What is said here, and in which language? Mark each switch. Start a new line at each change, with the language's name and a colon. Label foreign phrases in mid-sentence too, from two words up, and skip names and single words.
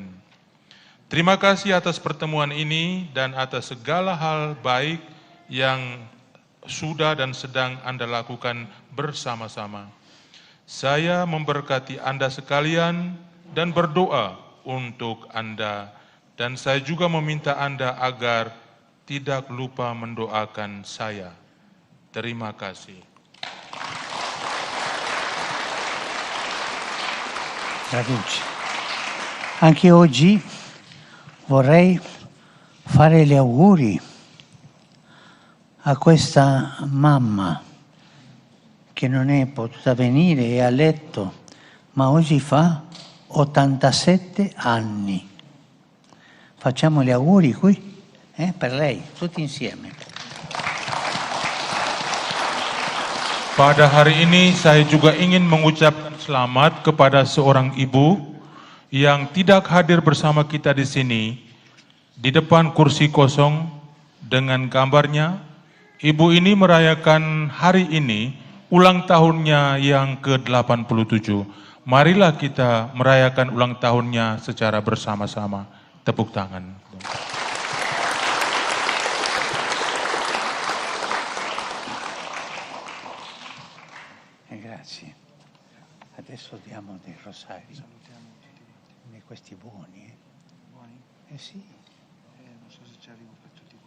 Indonesian: Terima kasih atas pertemuan ini dan atas segala hal baik yang sudah dan sedang Anda lakukan bersama-sama. Saya memberkati Anda sekalian dan berdoa untuk Anda, dan saya juga meminta Anda agar tidak lupa mendoakan saya. Terima kasih.
Italian: Traduce. Anche oggi vorrei fare gli auguri a questa mamma che non è potuta venire, è a letto, ma oggi fa 87 anni. Facciamo gli auguri qui, per lei, tutti insieme.
Indonesian: Pada hari ini saya juga ingin mengucapkan selamat kepada seorang ibu yang tidak hadir bersama kita di sini. Di depan kursi kosong dengan gambarnya, ibu ini merayakan hari ini ulang tahunnya yang ke-87. Marilah kita merayakan ulang tahunnya secara bersama-sama. Tepuk tangan.
Italian: Grazie. Adesso diamo dei rosari. Di questi buoni. Buoni? Sì. Non so se ci arrivo per tutti quanti.